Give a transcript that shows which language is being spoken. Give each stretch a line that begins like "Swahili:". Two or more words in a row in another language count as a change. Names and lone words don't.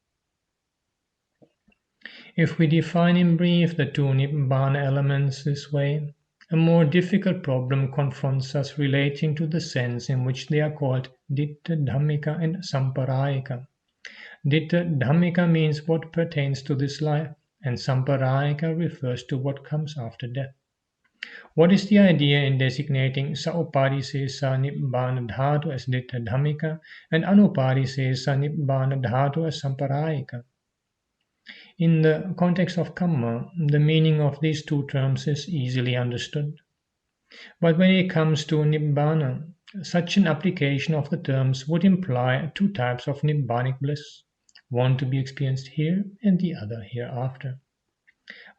English: If we define in brief the two Nibbāna elements this way, a more difficult problem confronts us relating to the sense in which they are called
Pali: Ditta Dhammika
English: and Samparayika.
Pali: Ditta Dhammika
English: means what pertains to this life, and Samparayika refers to what comes after death. What is the idea in designating
Pali: Sauparisesa Nibbāna Dhatu
English: as
Pali: Ditta Dhammika
English: and
Pali: Anuparisesa Nibbāna Dhatu
English: as Samparayika? In the context of Kamma, the meaning of these two terms is easily understood. But when it comes to Nibbāna, such an application of the terms would imply two types of Nibbānic bliss, one to be experienced here and the other hereafter.